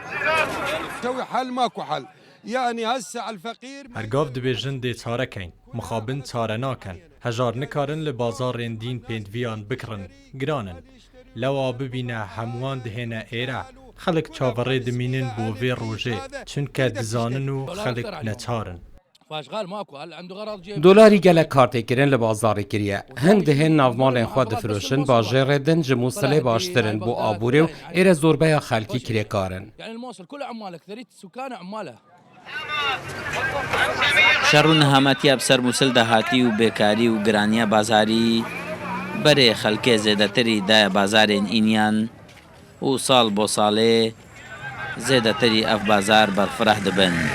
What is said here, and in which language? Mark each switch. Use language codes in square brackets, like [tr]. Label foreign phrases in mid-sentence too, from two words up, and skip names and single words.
[ku] هەرگاو دەبێژن دێ چارەکەین مخابن چارە ناکەن هەژار نکارن لە بازارێن دین پێنتڤیان بکڕن گرانن لەوا ببینە هەمووان دهێنە ئێرە خەڵک چاوەڕێ دمینن بۆ vê ڕۆژێ چونکە دزانن و خەڵک نەچارن. دۆلاری gelek kartêkirin li bazarê kiriye. Hing dihên navmalên xwe difirûşin, bajêrê din ji Mûsilê baştirin bo aborê û êre zorbeya xelkî kirêkarin. شەڕ و نەهامەتیە بەسەر مووسڵ داهاتی و بێکاری و گرانیە بازاری بەرێ خەلکێ زێدەتری دایە بازارێن ئینیان و ساڵ بۆ ساڵێ زێدەتری ئەف بازار بەرفرەح دەبن.